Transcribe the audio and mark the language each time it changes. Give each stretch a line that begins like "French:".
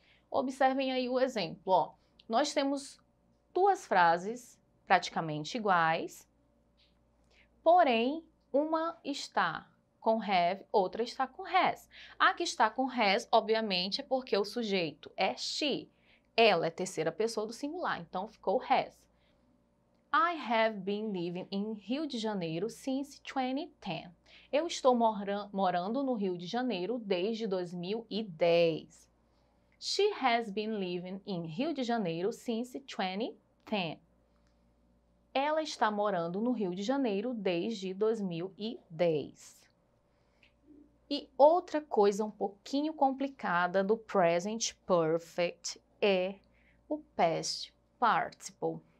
Portuguese: Observem aí o exemplo, ó. Nós temos duas frases praticamente iguais, porém, uma está com have, outra está com has. A que está com has, obviamente, é porque o sujeito é she. Ela é terceira pessoa do singular, então ficou has.
English: I have been living in Rio de Janeiro since 2010.
Portuguese: Eu estou morando no Rio de Janeiro desde 2010.
English: She has been living in Rio de Janeiro since 2010.
Portuguese: Ela está morando no Rio de Janeiro desde 2010. E outra coisa um pouquinho complicada do present perfect é o past participle.